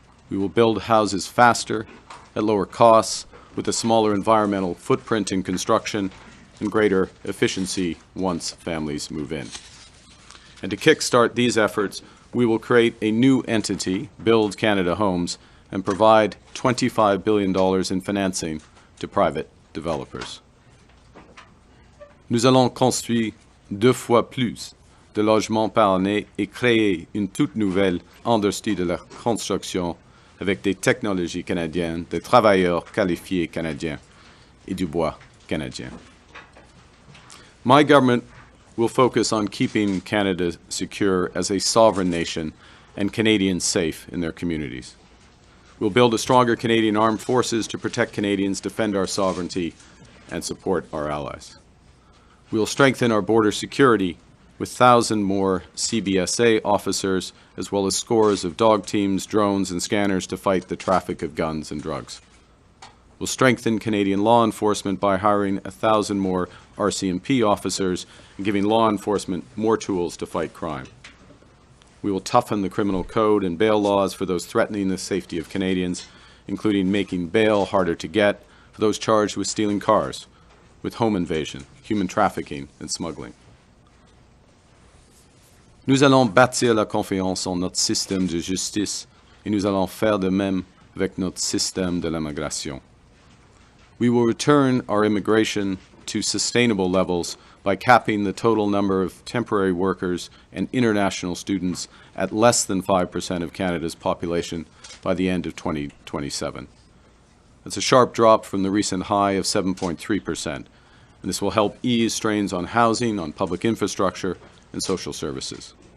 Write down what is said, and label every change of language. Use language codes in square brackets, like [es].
[en] We will build houses faster, at lower costs, with a smaller environmental footprint in construction, and greater efficiency once families move in. And to kickstart these efforts, we will create a new entity, Build Canada Homes, and provide $25 billion in financing to private developers. [fr] Nous allons construire 2 fois plus de logements par année et créer une toute nouvelle industrie de la construction avec des technologies canadiennes, des travailleurs qualifiés canadiens et du bois canadien. [en] My government will focus on keeping Canada secure as a sovereign nation and Canadians safe in their communities. We'll build a stronger Canadian armed forces to protect Canadians, defend our sovereignty, and support our allies. We'll strengthen our border security with 1,000 more CBSA officers, as well as scores of dog teams, drones, and scanners to fight the traffic of guns and drugs. We'll strengthen Canadian law enforcement by hiring 1,000 more RCMP officers and giving law enforcement more tools to fight crime. We will toughen the criminal code and bail laws for those threatening the safety of Canadians, including making bail harder to get for those charged with stealing cars, with home invasion, human trafficking, and smuggling. [fr] Nous allons bâtir la confiance en notre système de justice et nous allons faire de même avec notre système de l'immigration. [en] We will return our immigration to sustainable levels by capping the total number of temporary workers and international students at less than 5% of Canada's population by the end of 2027. That's a sharp drop from the recent high of 7.3%, and this will help ease strains on housing, on public infrastructure, and social services.